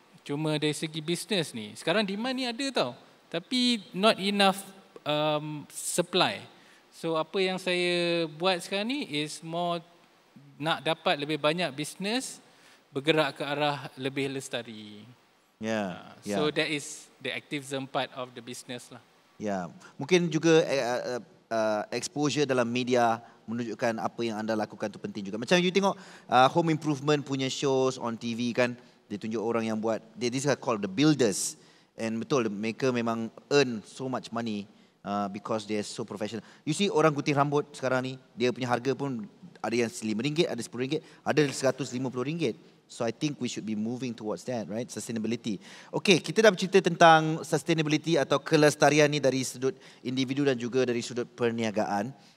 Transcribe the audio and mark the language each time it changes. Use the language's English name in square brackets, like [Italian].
[Malay] Cuma dari segi bisnes ni, sekarang demand ni ada tau. Tapi [English] not enough supply. [Malay] So apa yang saya buat sekarang ni [English] is more [Malay] nak dapat lebih banyak bisnes bergerak ke arah lebih lestari. [English] So that is the activism part of the business lah. [Malay] Mungkin juga exposure dalam media menunjukkan apa yang anda lakukan tu penting juga. Macam you tengok [English] home improvement [Malay] punya [English] shows on TV [Malay] kan, dia tunjuk orang yang buat, [English] these are called the builders. And [Malay] betul, mereka memang [English] earn so much money because they are so professional. You see [Malay] orang gunting rambut sekarang ni, dia punya harga pun ada yang RM5, ada RM10, ada RM150. [English] So I think we should be moving towards that, right? Sustainability. [Malay] Okay, kita dah bercerita tentang sustainability atau kelestarian ni dari sudut individu dan juga dari sudut perniagaan.